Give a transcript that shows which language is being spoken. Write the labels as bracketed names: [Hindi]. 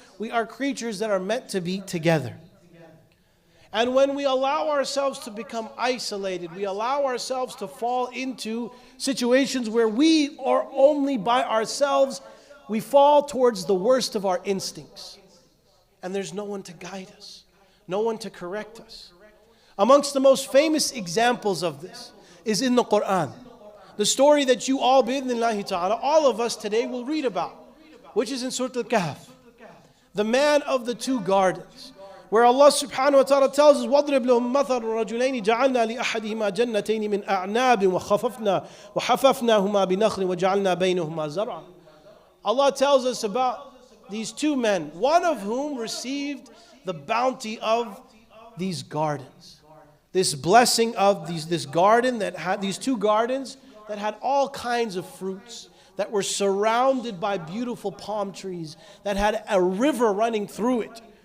[English] We are creatures that are meant to be together. And when we allow ourselves to become isolated, we allow ourselves to fall into situations where we are only by ourselves, we fall towards the worst of our instincts. And there's no one to guide us, no one to correct us. Amongst the most famous examples of this is in the Quran. The story that you all, bi'idhnillahi ta'ala, all of us today will read about, which is in Surah Al-Kahf. [Arabic] The man of the two gardens, where Allah subhanahu wa ta'ala tells us, وَاضْرِبْ لَهُمْ مَثَلَ الرَّجُلَيْنِ جَعَلْنَا لِأَحَدِهِمَا جَنَّتَيْنِ مِنْ أَعْنَابٍ وَحَفَفْنَاهُمَا بِنَخْلٍ وَجَعَلْنَا بَيْنَهُمَا زَرْعًا. [English] Allah tells us about these two men, one of whom received the bounty of these gardens. This blessing of this garden that had, these two gardens that had all kinds of fruits, that were surrounded by beautiful palm trees, that had a river running through it.